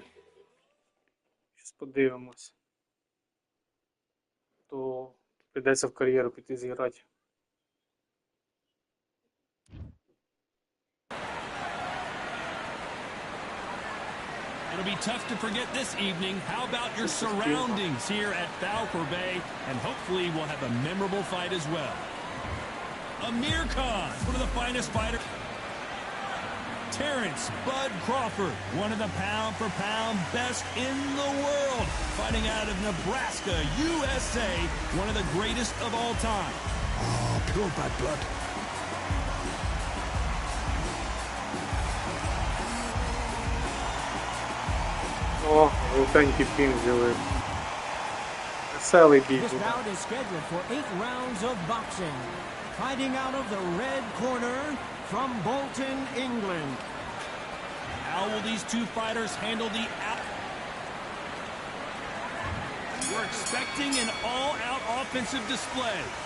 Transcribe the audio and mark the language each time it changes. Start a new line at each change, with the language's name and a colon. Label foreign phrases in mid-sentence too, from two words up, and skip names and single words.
Ukrainian: Щас подивимось. То прийдеться в кар'єру піти зіграти.
English: It'll be tough to forget this evening. How about your surroundings here at boii? And hopefully we'll have a memorable fight as well. Amir Khan, one of the finest fighters. Terrence Bud Crawford, one of the pound-for-pound best in the world, fighting out of Nebraska, USA, one of the greatest of all time. Oh, pure bad blood.
Ukrainian: О, жовтенький пінг з'явився. Веселий бій
English: This
Ukrainian: буде.
English: bout is scheduled for 8 rounds of boxing. Fighting out of the red corner from Bolton, England. How will these two fighters handle the out? We're expecting an all-out offensive display.